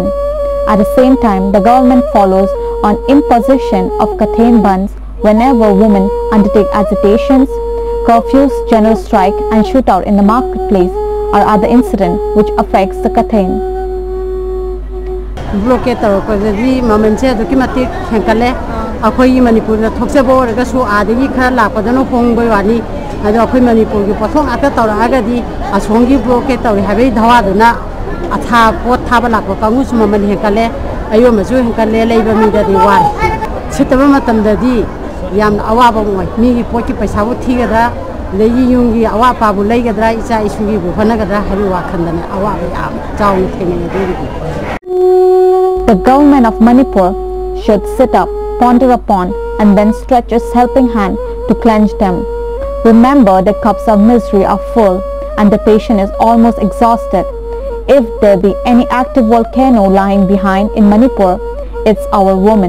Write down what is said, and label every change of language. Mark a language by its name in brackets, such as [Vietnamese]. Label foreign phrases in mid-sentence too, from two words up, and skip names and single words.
[English] At the same time, the government follows on imposition of Kathain bans whenever women undertake agitations, curfews, general strike and shootout in the marketplace or other incident which affects the Kathain. [Manipuri] Blockade tawrokpadi moment se aduki matik henkale akhoi Manipur da thoksebo oraga su adagi khara lakpadano hongboi wani ado akhoi Manipur gi pothong ata tawraga di asongi blockade tawri habe dhawa duna atha pot thaba lakpa kangu su maman henkale ayo masu henkale leiba mi da di war sitaba matam da di yam awaba moi mi gi poti paisa bu thigadra leyi yungi awa pa bu leigadra isa isugi bu phanagadra hari wa khandane awa yam chaung thengene di. [English] The government of Manipur should sit up, ponder upon and then stretch its helping hand to cleanse them. Remember the cups of misery are full and the patient is almost exhausted. If there be any active volcano lying behind in Manipur, it's our women.